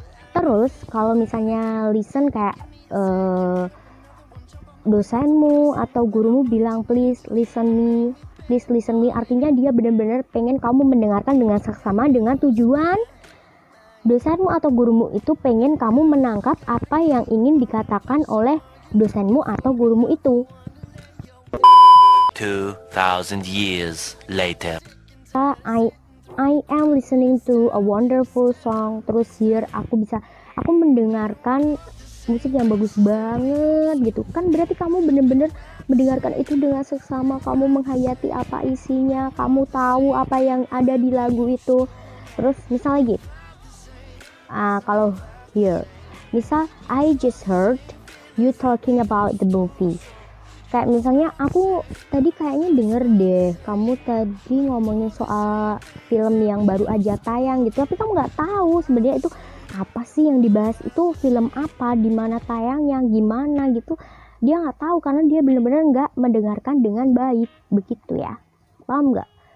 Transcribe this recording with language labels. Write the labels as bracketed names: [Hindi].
[Indonesian] Terus kalau misalnya listen kayak dosenmu atau gurumu bilang [English] please listen me, [Indonesian] artinya dia benar-benar pengen kamu mendengarkan dengan saksama, dengan tujuan dosenmu atau gurumu itu pengen kamu menangkap apa yang ingin dikatakan oleh dosenmu atau gurumu itu. [English] 2000 years later. I am listening to a wonderful song. [Indonesian] Terus here aku mendengarkan musik yang bagus banget gitu kan, berarti kamu bener-bener mendengarkan itu dengan seksama, kamu menghayati apa isinya, kamu tahu apa yang ada di lagu itu. Terus misal lagi kalau [English] here, misal I just heard you talking about the movie. [Indonesian] Kayak misalnya aku tadi kayaknya denger deh kamu tadi ngomongin soal film yang baru aja tayang gitu, tapi kamu nggak tahu sebenarnya itu apa sih yang dibahas, itu film apa, di mana tayangnya, gimana gitu. Dia nggak tahu karena dia benar-benar nggak mendengarkan dengan baik, begitu ya. Paham nggak?